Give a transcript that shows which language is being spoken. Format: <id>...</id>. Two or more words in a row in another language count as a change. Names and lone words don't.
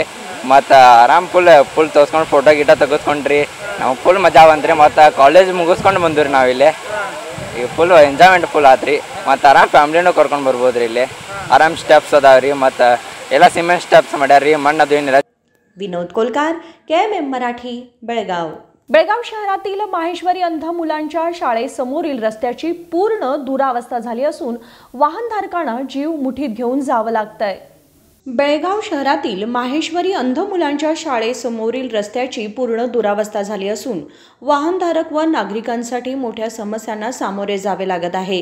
<kn>ಮತ್ತು ಆರಾಮ್ ಫುಲ್ ತೋರಿಸ್ಕೊಂಡು ಫೋಟೋ ಗೀಟೋ ತೆಗೆಸ್ಕೊಂಡ್ರಿ. ನಾವು ಫುಲ್ ಮಜಾ ಬಂತ್ರಿ. ಮತ್ತು ಕಾಲೇಜ್ ಮುಗಿಸ್ಕೊಂಡು ಬಂದ್ರಿ ನಾವು ಇಲ್ಲಿ. ಈಗ</kn> <en>full enjoyment</en> <kn>ಫುಲ್ ಆತ್ರಿ. ಮತ್ತು ಆರಾಮ್ ಫ್ಯಾಮ್ಲಿನೂ ಕರ್ಕೊಂಡು ಬರ್ಬೋದ್ರಿ. ಇಲ್ಲಿ ಆರಾಮ್ ಸ್ಟೆಪ್ಸ್ ಅದಾವ್ರಿ. ಮತ್ತು ಎಲ್ಲ</kn> <en>cement steps</en> <kn>ಮಾಡ್ಯಾರ್ರಿ. ಮಣ್ಣು ಅದು ಏನಿಲ್ಲ.</kn> <mr>विनोद कोलकार, KMM मराठी, बेळगाव. बेळगाव शहरातील माहेश्वरी अंध मुलांच्या शाळेसमोरील रस्त्याची पूर्ण दुरावस्था झाली असून वाहनधारकांना जीव मुठीत घेऊन जावं लागतंय. बेळगाव शहरातील माहेश्वरी अंध मुलांच्या शाळेसमोरील रस्त्याची पूर्ण दुरावस्था झाली असून वाहनधारक व नागरिकांसाठी मोठ्या समस्यांना सामोरे जावे लागत आहे.</mr>